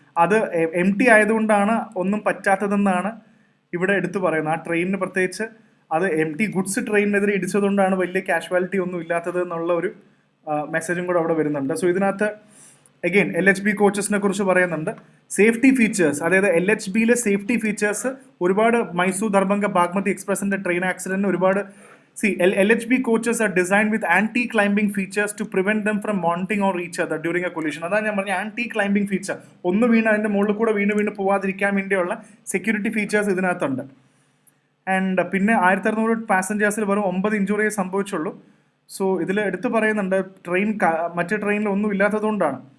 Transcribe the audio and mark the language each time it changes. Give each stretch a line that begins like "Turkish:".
Malayalam: അത് M T ആയതുകൊണ്ടാണ് ഒന്നും പറ്റാത്തതെന്നാണ് ഇവിടെ എടുത്തു പറയുന്നത്. ആ ട്രെയിനിന് പ്രത്യേകിച്ച് അത് എം ടി ഗുഡ്സ് ട്രെയിനിനെതിരെ ഇടിച്ചതുകൊണ്ടാണ് വലിയ കാഷ്വാലിറ്റി ഒന്നും ഇല്ലാത്തത് എന്നുള്ള ഒരു മെസ്സേജും കൂടെ അവിടെ വരുന്നുണ്ട്. സോ ഇതിനകത്ത് അഗെയിൻ LHB കോച്ചസിനെ കുറിച്ച് പറയുന്നുണ്ട്. സേഫ്റ്റി ഫീച്ചേഴ്സ്, അതായത് LHBയിലെ സേഫ്റ്റി ഫീച്ചേഴ്സ് ഒരുപാട് മൈസൂർ ദർഭംഗ ബാഗ്മതി എക്സ്പ്രസിന്റെ ട്രെയിൻ ആക്സിഡന്റിന് ഒരുപാട്
English: LHB coaches are designed with anti-climbing features to prevent them from mounting on each other during a collision.
Malayalam: അതാണ് ഞാൻ പറഞ്ഞ anti-climbing feature. ഒന്ന് വീണ് അതിൻ്റെ മുകളിൽ കൂടെ വീണ് പോവാതിരിക്കാൻ വേണ്ടിയുള്ള സെക്യൂരിറ്റി ഫീച്ചേഴ്സ് ഇതിനകത്തുണ്ട്. ആൻഡ് പിന്നെ 1600 പാസഞ്ചേഴ്സിൽ വെറും 9 ഇഞ്ചുറിയെ സംഭവിച്ചുള്ളൂ. സോ ഇതിൽ എടുത്തു പറയുന്നുണ്ട് ട്രെയിൻ മറ്റേ ട്രെയിനിൽ ഒന്നും ഇല്ലാത്തതുകൊണ്ടാണ്.